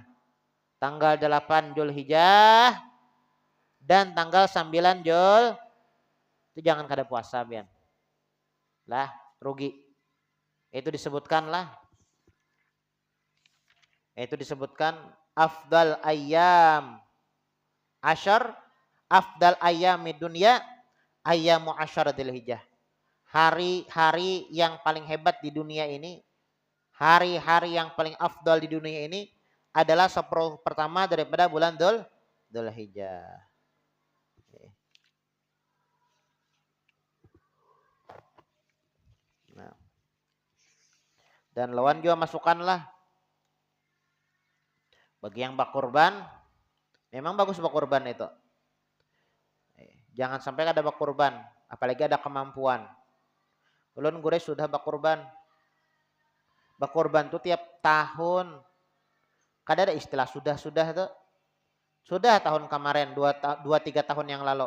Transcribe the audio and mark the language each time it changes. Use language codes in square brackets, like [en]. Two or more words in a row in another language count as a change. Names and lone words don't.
[id] Tanggal 8 Dzulhijjah dan tanggal 9 Dzul itu jangan kada puasa bian. Lah, rugi. Itu disebutkan [ar] afdal ayyam asyar, afdal ayyami dunya ayyamu asyar [id] Dzulhijjah. Hari-hari yang paling hebat di dunia ini, hari-hari yang paling afdal di dunia ini adalah 10 pertama daripada bulan Dzulhijjah. Nah. Dan lawan juga masukkanlah bagi yang bakurban, memang bagus bakurban itu. Jangan sampai ada bakurban, apalagi ada kemampuan. Ulun gure sudah bakurban. Bakurban tuh tiap tahun. Kada ada istilah sudah itu. Sudah tahun kemarin 2-3 tahun yang lalu.